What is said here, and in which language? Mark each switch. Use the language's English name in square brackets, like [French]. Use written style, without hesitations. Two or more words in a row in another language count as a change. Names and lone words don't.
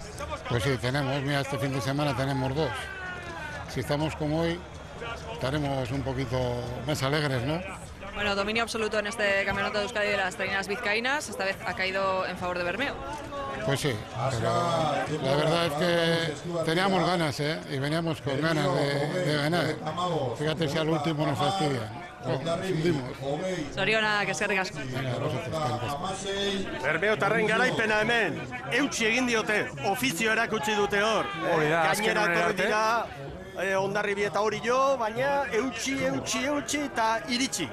[Spanish] Pues sí, tenemos, mira, este fin de semana tenemos 2. Si estamos como hoy, estaremos un poquito más alegres, ¿no? Bueno, dominio absoluto en este campeonato de Euskadi de las Taineras Vizcaínas, esta vez ha caído en favor de Bermeo. Pues sí, pero la verdad es que teníamos ganas, y veníamos con ganas de ganar. Fíjate si al último nos fastidian. [Basque] Zorionak, eskerrik asko. Bermeotarren garaipena hemen, eutsi egin diote, ofizio erakutsi dute hor. Gainera etorri dira Hondarribi eta Orillo, baina eutsi eta iritsi.